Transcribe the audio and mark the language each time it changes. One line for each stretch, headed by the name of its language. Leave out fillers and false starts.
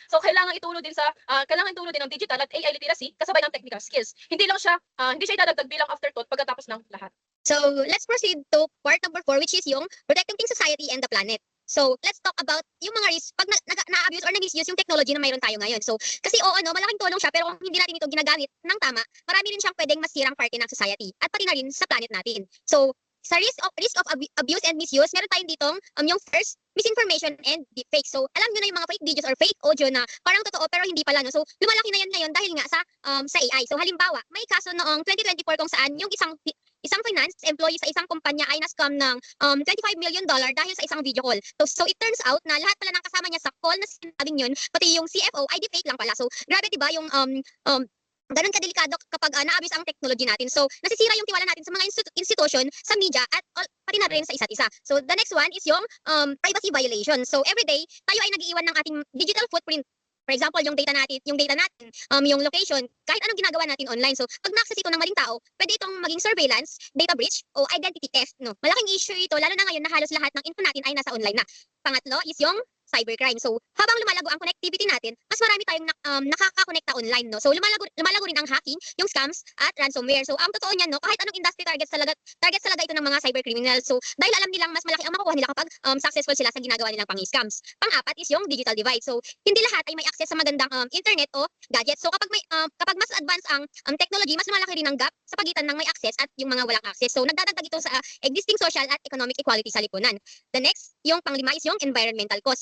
Filipino: So kailangan ituro din ng digital at AI literacy kasabay ng technical skills. Hindi siya idadagdag bilang afterthought pagkatapos ng lahat.
English: So let's proceed to part number 4, which is yung protecting society and the planet.
Filipino: So,
English: let's talk about
Filipino: yung mga risk pag na-abuse or na-misuse yung technology na mayroon tayo ngayon. So, kasi oo, no, malaking tulong siya, pero kung hindi natin ito ginagamit ng tama, marami rin siyang pwedeng masirang parte ng society at pati na rin sa planet natin. So, sa risk of abuse and misuse, meron tayong ditong yung first, misinformation and deepfake. So, alam nyo na yung mga fake videos or fake audio na parang totoo pero hindi pala, no? So, lumalaki na yan ngayon dahil nga sa AI. So, halimbawa, may kaso noong 2024 kung saan yung isang finance employee sa isang kumpanya ay na-scam ng $25 million dahil sa isang video call.
English: So it turns out
Filipino: na lahat pala ng kasama niya sa call na sinabing yun, pati yung CFO ay deepfake lang pala. So grabe 'di ba yung ganun kadelikado kapag na-abuse ang technology natin. So nasisira yung tiwala natin sa mga institution, sa media at pati na rin sa isa't isa.
English: So the next one is yung privacy violation.
Filipino: So every day tayo ay nag-iiwan ng ating digital footprint. For example, yung data natin, yung location, kahit anong ginagawa natin online. So, pag na-access ito ng maling tao, pwede itong maging surveillance, data breach, o identity theft, no? Malaking issue ito, lalo na ngayon na halos lahat ng info natin ay nasa online na. Pangatlo is yung cybercrime. So, habang lumalago ang connectivity natin, mas marami tayong nakakakonekta online, no? So, lumalago rin ang hacking, yung scams, at ransomware. So, ang totoo niyan, no, kahit anong industry targets talaga ito ng mga cybercriminals. So, dahil alam nilang mas malaki ang makukuha nila kapag successful sila sa ginagawa nilang pang-scams. Pang-apat is yung digital divide. So, hindi lahat ay may access sa magandang internet o gadgets. So, kapag mas advanced ang technology, mas malaki rin ang gap sa pagitan ng may access at yung mga walang access. So, nagdadagdag ito sa existing social at economic equality sa lipunan.
English: The next, yung panglima is yung environmental cost.